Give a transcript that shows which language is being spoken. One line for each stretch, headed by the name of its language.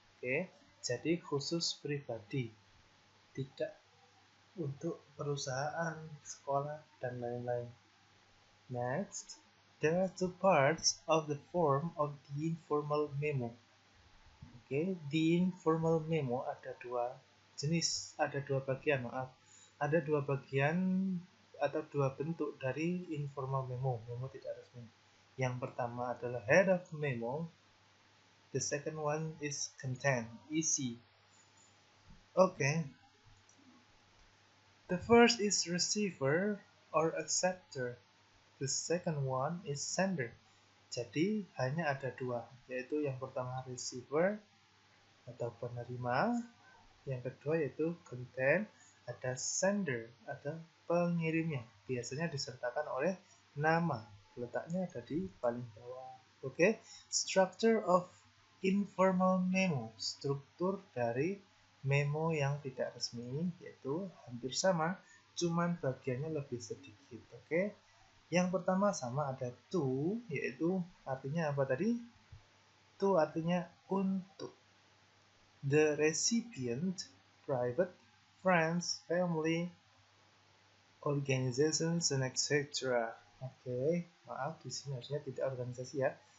Indonesian: Oke, jadi khusus pribadi, tidak untuk perusahaan, sekolah, dan lain-lain.
English: Next, there are two parts of the form of the informal memo.
Indonesian: Oke,
English: the informal memo
Indonesian: ada dua jenis, ada dua bagian, maaf. Ada dua bagian atau dua bentuk dari informal memo, memo tidak resmi. Yang pertama adalah head of memo.
English: The second one is content, isi. Oke. The first is receiver or acceptor. The second one is sender.
Indonesian: Jadi hanya ada dua, yaitu yang pertama receiver atau penerima, yang kedua yaitu content, ada sender, ada pengirimnya. Biasanya disertakan oleh nama. Letaknya ada di paling bawah.
English: Oke, structure of informal memo.
Indonesian: Struktur dari memo yang tidak resmi yaitu hampir sama, cuman bagiannya lebih sedikit. Oke. Yang pertama sama ada to, yaitu artinya apa tadi? To artinya untuk.
English: The recipient, private, friends, family, organizations, and etc.
Indonesian: Oke, maaf di sini harusnya tidak organisasi ya.